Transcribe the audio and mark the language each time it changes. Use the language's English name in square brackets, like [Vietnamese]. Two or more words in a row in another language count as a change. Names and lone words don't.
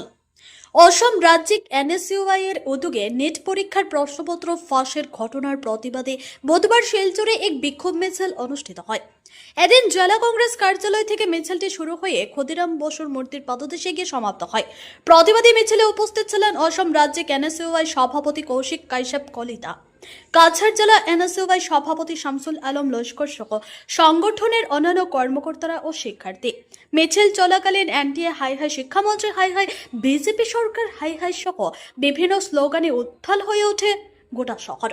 [Bangla] অসম রাজ্যিক এনএসইউআই এর উদ্যোগে নিট পরীক্ষার প্রশ্নপত্র ফাঁসের ঘটনার প্রতিবাদে বুধবার শিলচরে এক বিক্ষোভ মিছিল অনুষ্ঠিত হয়। এদিন জেলা কংগ্রেস কার্যালয় থেকে মিছিলটি শুরু হয়ে ক্ষুদিরাম বসুর মূর্তির পাদদেশে গিয়ে সমাপ্ত হয়। প্রতিবাদী মিছিলে উপস্থিত ছিলেন অসম রাজ্যিক এনএসইউআই সভাপতি কৌশিক কাশ্যপ কলিতা, কাছাড় জেলা এনএসইউআই সভাপতি শামসুল আলম লস্কর সহ সংগঠনের অন্যান্য কর্মকর্তারা ও শিক্ষার্থী। মিছিল চলাকালীন এনটিএ হাই হাই, শিক্ষামন্ত্রী হাই হাই, বিজেপি সরকার হাই হাই সহ বিভিন্ন স্লোগানে উত্তাল হয়ে ওঠে গোটা শহর।